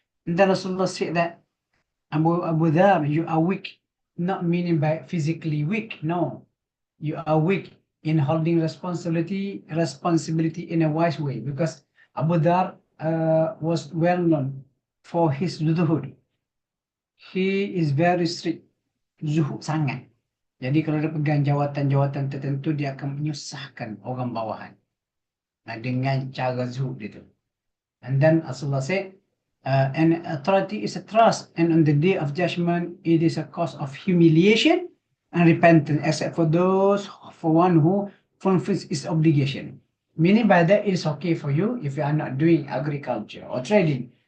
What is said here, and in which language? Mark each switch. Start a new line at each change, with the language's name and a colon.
English: And then Rasulullah said that, Abu Dhar, you are weak, not meaning by physically weak, no. You are weak in holding responsibility in a wise way, because Abu Dhar was well known for his zuhud. He is very strict,
Malay: zuhud sangat. Jadi kalau dia pegang jawatan-jawatan tertentu, dia akan menyusahkan orang bawahan dengan cara zuhud itu.
English: And then Rasulullah said, an authority is a trust, and on the day of judgment, it is a cause of humiliation and repentance, except for one who fulfills his obligation. Meaning by that, it is okay for you if you are not doing agriculture or trading.